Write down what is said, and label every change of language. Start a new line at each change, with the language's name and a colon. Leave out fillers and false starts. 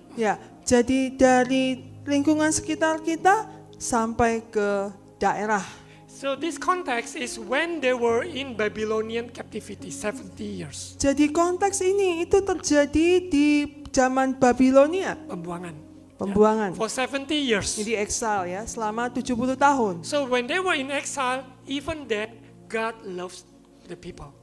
Indonesian: Ya, jadi dari lingkungan sekitar kita sampai ke daerah.
English: So this context is when they were in Babylonian captivity 70 years.
Indonesian: Jadi konteks ini itu terjadi di zaman Babilonia,
English: Yeah.
Indonesian: pembuangan.
English: For 70 years.
Indonesian: Jadi exile ya, selama 70 tahun.
English: So when they were in exile, even then God loves the people.